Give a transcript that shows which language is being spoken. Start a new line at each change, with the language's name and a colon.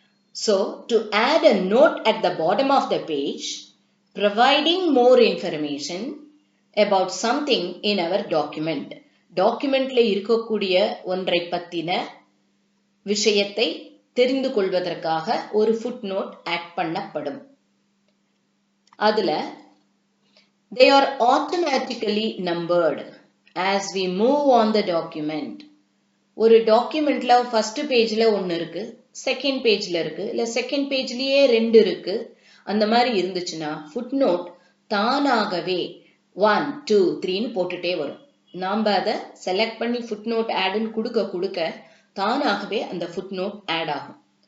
English: So, to add a note at the bottom of the page, providing more information about something in our document.
Tamil: டாக்குமெண்ட்ல இருக்கக்கூடிய ஒன்றை பத்தின விஷயத்தை தெரிந்து கொள்வதற்காக ஒரு ஃபுட்நோட் ஆட் பண்ணப்படும். அதுல
English: they are automatically numbered as we move on the document.
Tamil: ஒரு டாக்குமெண்ட்ல ஃபர்ஸ்ட் பேஜ்ல ஒன்னு இருக்கு, செகண்ட் பேஜ்ல இருக்கு, இல்ல செகண்ட் பேஜ்லயே ரெண்டு இருக்கு, அந்த மாதிரி இருந்துச்சுன்னா ஃபுட்நோட் தானாகவே 1, 2, 3ன்னு போட்டுட்டே வரும். நாம அதை செலக்ட் பண்ணி ஃபுட்நோட் ஆட்னு கொடுக்க தானாகவே அந்த ஃபுட்நோட் ஆட் ஆகும்.